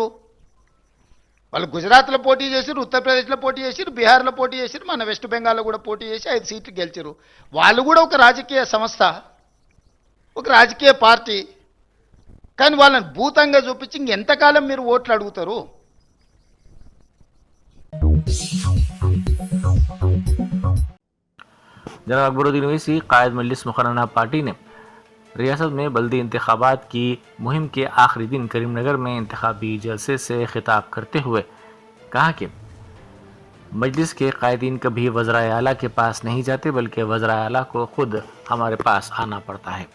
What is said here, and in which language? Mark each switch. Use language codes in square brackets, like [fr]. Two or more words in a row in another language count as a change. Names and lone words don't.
[te] వాళ్ళు గుజరాత్లో పోటీ చేసిరు, ఉత్తరప్రదేశ్లో పోటీ చేసిరు, బీహార్లో పోటీ చేసిరు, మన వెస్ట్ బెంగాల్లో కూడా పోటీ చేసి 5 సీట్లు గెలిచిరు. వాళ్ళు కూడా ఒక రాజకీయ సంస్థ, ఒక రాజకీయ పార్టీ. కానీ వాళ్ళని భూతంగా చూపించి ఇంకెంతకాలం మీరు ఓట్లు అడుగుతారు? [ur] جناب اکبرالدین اویسی قائد مجلس مقررہ پارٹی نے ریاست میں بلدی انتخابات کی مہم کے آخری دن کریم نگر میں انتخابی جلسے سے خطاب کرتے ہوئے کہا کہ مجلس کے قائدین کبھی وزرائے اعلیٰ کے پاس نہیں جاتے بلکہ وزرائے اعلیٰ کو خود ہمارے پاس آنا پڑتا ہے۔